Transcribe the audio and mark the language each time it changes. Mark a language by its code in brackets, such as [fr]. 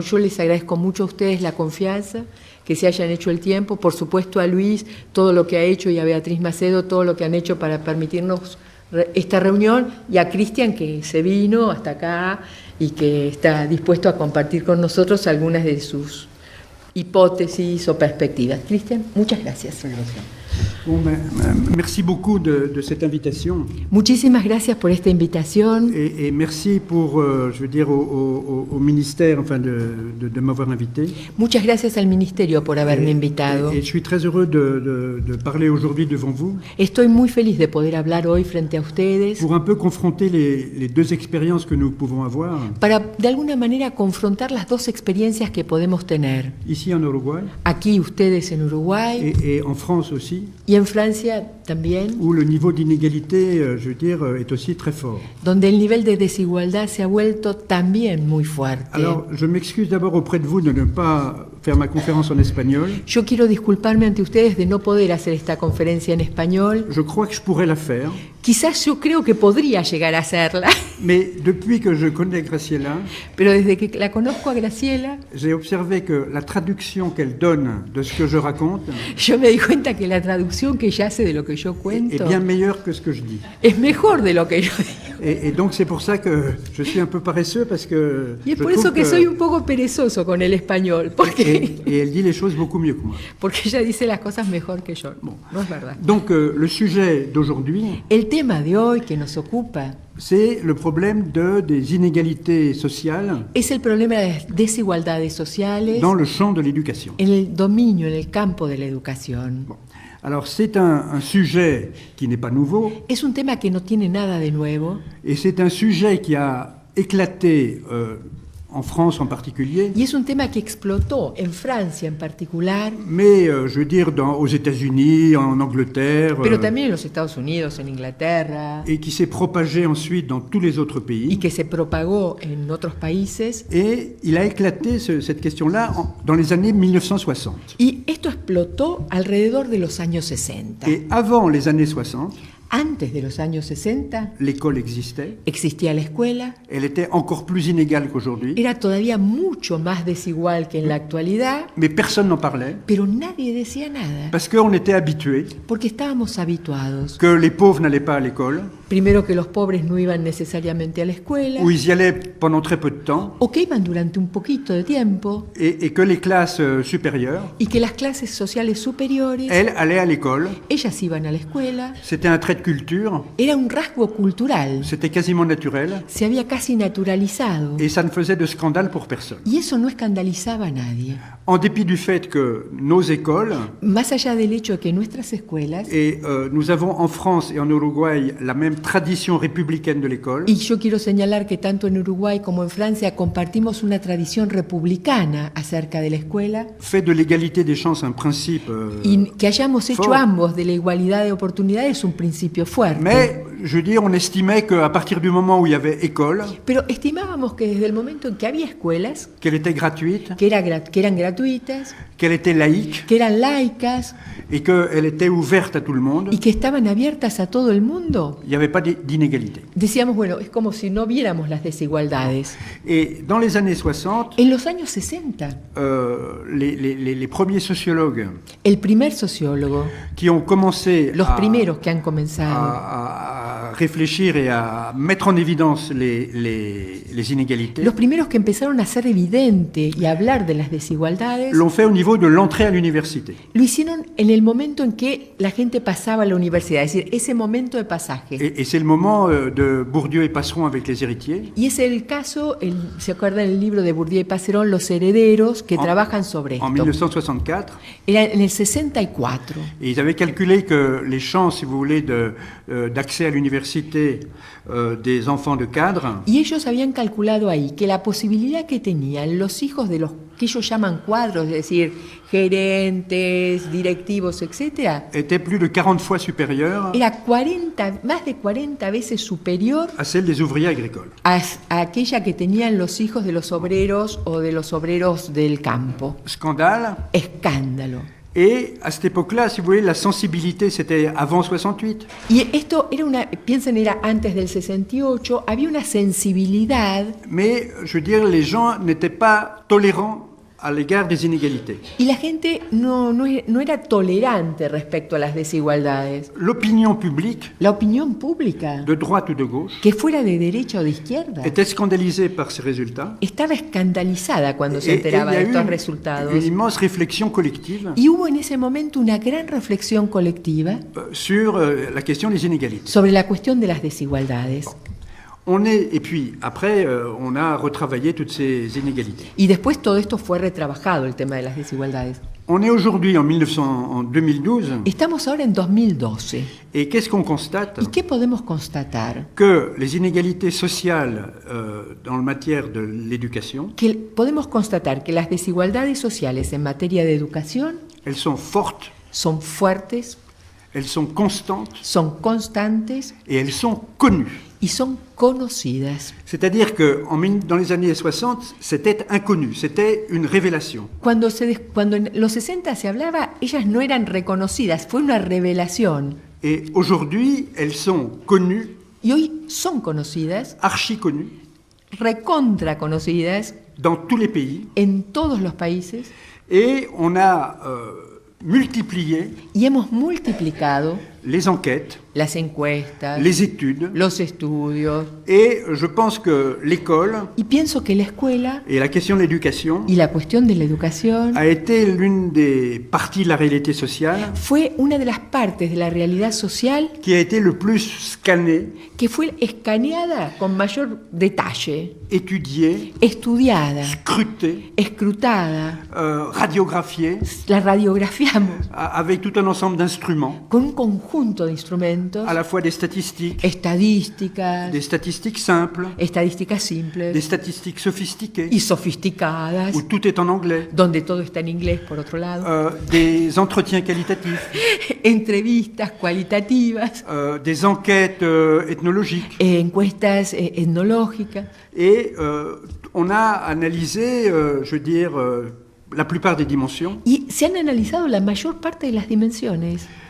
[es] Yo les agradezco mucho a ustedes la confianza, que se hayan hecho el tiempo, por supuesto a Luis, todo lo que ha hecho, y a Beatriz Macedo, todo lo que han hecho para permitirnos esta reunión, y a Cristian, que se vino hasta acá y que está dispuesto a compartir con nosotros algunas de sus hipótesis o perspectivas. Cristian, muchas gracias. Gracias. [fr] Bon, merci beaucoup de cette invitation. [es] Muchísimas gracias por esta invitación. [fr] Et merci pour, je veux dire, au ministère, enfin, de m'avoir invité. [es] Muchas gracias al Ministerio por haberme invitado. [fr] Et je suis très heureux de parler aujourd'hui devant vous. [es] Estoy muy feliz de poder hablar hoy frente a ustedes. [fr] Pour un peu confronter les deux expériences que nous pouvons avoir. [es] Para, de alguna manera, confrontar las dos experiencias que podemos tener. [fr] Ici en Uruguay. [es] Aquí ustedes en Uruguay. [fr] Et en France aussi. [es] Y en Francia también. [fr] Où le niveau d'inégalité, je veux dire, est aussi très fort. [es] Donde el nivel de desigualdad se ha vuelto también muy fuerte. [fr] Alors, je m'excuse d'abord auprès de vous de ne pas faire ma conférence en espagnol. [es] Yo quiero disculparme ante ustedes de no poder hacer esta conferencia en español. [fr] Je crois que je pourrais la faire. [es] Quizás yo creo que podría llegar a hacerla. [fr] Mais depuis que je connais Graciela, [es] pero desde que la conozco a Graciela, [fr] j'ai observé que la traduction qu'elle donne de ce que je raconte, [es] yo me di cuenta que la traducción que ella hace de lo que yo cuento [fr] est bien meilleure que ce que je dis. [es] Es mejor de lo que yo digo. [fr] Et donc c'est pour ça que je suis un peu paresseux parce que [es] y es por eso que soy un poco perezoso con el español, porque [fr] et elle dit les choses beaucoup mieux que moi. [es] Porque ella dice las cosas mejor que yo. Bon. No es verdad. [fr] Donc le sujet d'aujourd'hui, [es] el tema de hoy que nos ocupa, [fr] c'est le problème des inégalités sociales. [es] Es el problema de las desigualdades sociales. [fr] Dans le champ de l'éducation. [es] En el dominio, en el campo de la educación. Bon. [fr] Alors c'est un sujet qui n'est pas nouveau. [es] Es un tema que no tiene nada de nuevo. [fr] Et c'est un sujet qui a éclaté en France en particulier. [es] Y es un tema que explotó en Francia en particular. [fr] Mais je veux dire aux États-Unis, en Angleterre. [es] Pero también en los Estados Unidos, en Inglaterra. [fr] Et qui s'est propagé ensuite dans tous les autres pays. [es] Y que se propagó en otros países. [fr] Et il a éclaté cette question-là dans les années 1960. [es] Y esto explotó alrededor de los años 60. [fr] Et avant les années 60. [es] Antes de los años 60, [fr] l'école existait. [es] Existía la escuela. [fr] Elle était encore plus inégale qu'aujourd'hui. [es] Era todavía mucho más desigual que en la actualidad. [fr] Mais personne n'en parlait. [es] Pero nadie decía nada. [fr] Parce qu'on était habitué. [es] Porque estábamos habituados. [fr] Que les pauvres n'allaient pas à l'école. [es] Primero que los pobres no iban necesariamente a la escuela. [fr] Ou ils y allaient pendant très peu de temps. [es] O que iban durante un poquito de tiempo. [fr] Et que les classes supérieures. [es] Y que las clases sociales superiores. [fr] Elles allaient à l'école. [es] Ellas iban a la escuela. [fr] C'était un trait de culture. [es] Era un rasgo cultural. [fr] C'était quasiment naturel. [es] Se había casi naturalizado. [fr] Et ça ne faisait de scandale pour personne. [es] Y eso no escandalizaba a nadie. [fr] En dépit du fait que nos écoles. [es] Más allá del hecho de que nuestras escuelas. [fr] Et nous avons en France et en Uruguay la même tradition républicaine de l'école. [es] Y yo quiero señalar que tanto en Uruguay como en Francia compartimos una tradición republicana acerca de la escuela. [fr] Fait de l'égalité des chances un principe. [es] Y que hayamos hecho [fr] fort. [es] ambos de la igualdad de oportunidades un principio fuerte. [fr] Mais je veux dire, on estimait qu'à partir du moment où il y avait école. [es] Pero estimábamos que desde el momento en que había escuelas. [fr] Qu'elle était gratuite. [es] Que eran gratuitas. [fr] Qu'elle était laïque. [es] Que eran laicas. [fr] Et qu'elle était ouverte à tout le monde. [es] Y que estaban abiertas a todo el mundo. [fr] Il n'y avait pas d'inégalité. [es] Decíamos, bueno, es como si no viéramos las desigualdades. [fr] Et dans les années 60, [es] en los años 60, [fr] les premiers sociologues, [es] el primer sociólogo, [fr] qui ont commencé [es] los primeros que han comenzado [fr] à réfléchir et à mettre en évidence les inégalités, [es] los primeros que empezaron a hacer evidente y a hablar de las desigualdades, [fr] l'ont fait au niveau de l'entrée à l'université. [es] Lo hicieron en el momento en que la gente pasaba a la universidad, es decir, ese momento de pasaje. [fr] Et c'est le moment de Bourdieu et Passeron avec les héritiers. [es] Y es el caso, ¿se acuerdan el libro de Bourdieu y Passeron, Los herederos, que trabajan sobre esto? [fr] En 1964. [es] Era en el 64. [fr] Et ils avaient calculé que les chances, si vous voulez, d'accès à l'université des enfants de cadres. [es] Y ellos habían calculado ahí que la posibilidad que tenían los hijos de los que ellos llaman cuadros, es decir, gerentes, directivos, etc., [fr] était plus de 40 fois supérieure. [es] Era más de 40 veces superior [fr] à celle des ouvriers agricoles. [es] A aquella que tenían los hijos de los obreros o de los obreros del campo. [fr] Scandale. [es] Escándalo. [fr] Et à cette époque-là, si vous voulez, la sensibilité, c'était avant 68. [es] Y esto era piensen, era antes del 68, había una sensibilidad. [fr] Mais, je veux dire, les gens n'étaient pas tolérants à l'égard des inégalités. [es] Y la gente no era tolerante respecto a las desigualdades. [fr] L'opinion publique, [es] La opinión pública, [fr] de droite ou de gauche, [es] que fuera de derecha o de izquierda, [fr] était scandalisée par ces résultats. [es] estaba escandalizada cuando se [fr] Et [es] enteraba [fr] il y [es] de [fr] a eu [es] estos [fr] une [es] resultados. [fr] immense réflexion collective [es] Y hubo en ese momento una gran reflexión colectiva [fr] sur la question des inégalités. [es] sobre la cuestión de las desigualdades. [fr] Et puis après, on a retravaillé toutes ces inégalités. [es] Y después todo esto fue retrabajado, el tema de las desigualdades. [fr] On est aujourd'hui en 2012, [es] Estamos ahora en 2012. [fr] et qu'est-ce qu'on constate? [es] ¿Y qué podemos constatar? [fr] Que les inégalités sociales dans la matière de l'éducation, [es] Que podemos constatar que las desigualdades sociales en materia de educación [fr] elles sont fortes, [es] son fuertes, [fr] elles sont constantes [es] son constantes [fr] et elles sont connues. [es] y son conocidas. [fr] C'est-à-dire que dans les années 60, c'était inconnu, c'était une révélation. [es] Cuando en los 60 se hablaba, ellas no eran reconocidas, fue una revelación. [fr] Et aujourd'hui, elles sont connues, [es] Y hoy son conocidas, [fr] archi connues, [es] recontra conocidas, [fr] dans tous les pays. [es] en todos los países, [fr] Et on a multiplié [es] y hemos multiplicado [fr] les enquêtes, [es] las encuestas, [fr] les études. [es] los estudios, [fr] Et je pense que l'école [es] y pienso que la escuela [fr] et la question de l'éducation [es] y la cuestión de la educación [fr] a été l'une des parties de la réalité sociale [es] fue una de las partes de la realidad social [fr] qui a été le plus scannée, [es] que fue escaneada con mayor detalle, [fr] étudiée, [es] estudiada, [fr] scrutée, [es] escrutada, [fr] radiographiée, [es] la radiografiamos [fr] avec tout un ensemble d'instruments, [es] con un conjunto de instrumentos, [fr] à la fois des statistiques simples, [es] estadísticas simples [fr] des statistiques sophistiquées, [es] y sofisticadas, [fr] où tout est en anglais, [es] donde todo está en inglés, por otro lado, [fr] des entretiens qualitatifs, [es] entrevistas cualitativas, [fr] des enquêtes ethnologiques. [es] encuestas etnológicas. [fr] Et on a analysé, je veux dire, la plupart des dimensions. [es] Y se han analizado la mayor parte de las dimensiones.